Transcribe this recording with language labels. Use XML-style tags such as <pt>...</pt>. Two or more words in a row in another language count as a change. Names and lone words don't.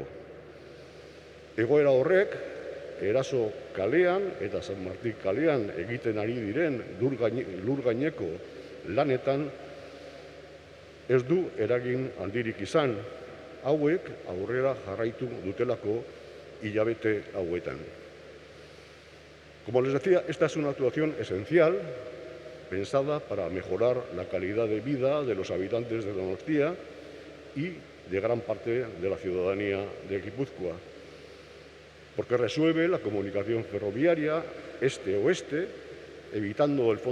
<eu>Egoera horrek Eraso kalean eta San Martin kalean egiten ari diren lur gaineko lanetan ez du eragin handirik izan, hauek aurrera jarraitu dutelako hilabete hauetan.</eu> <es>Como les decía, esta es una actuación esencial pensada para mejorar la calidad de vida de los habitantes de Donostia y de gran parte de la ciudadanía de Guipúzcoa, porque resuelve la comunicación ferroviaria este-oeste evitando el</es>